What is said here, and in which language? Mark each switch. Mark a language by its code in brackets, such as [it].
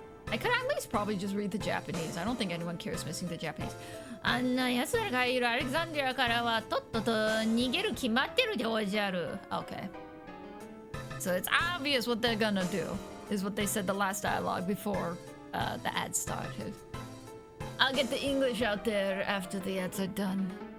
[en] I could at least probably just read the Japanese. I don't think anyone cares missing the Japanese. [ja] あんな奴らがいるアレクサンドリアからはとっとと逃げる決まってるでおじゃる. [en] Okay. So it's obvious what they're gonna do, is what they said the last dialogue before the ads started. I'll get the English out there after the ads are done.